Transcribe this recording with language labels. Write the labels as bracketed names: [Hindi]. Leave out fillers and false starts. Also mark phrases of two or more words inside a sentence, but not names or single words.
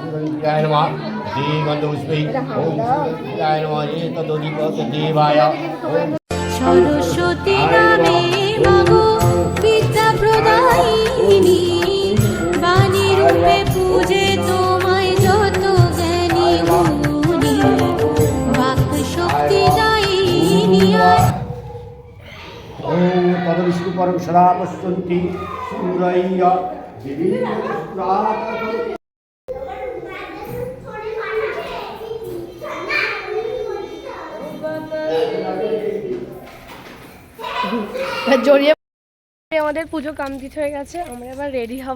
[Bangla] সরস্বতী নামে মাগো বিদ্যা প্রদায়িনী বাণী রূপে পূজে তোমায় যত জ্ঞানী গুণী বাক শক্তি দায়িনী [Sanskrit] ॐ तदविष्णु परं सदा पश्यन्ति सूरय्य [Bangla] জড়িয়ে আমাদের পুজো কমপ্লিট হয়ে গেছে, আমরা এবার রেডি হব।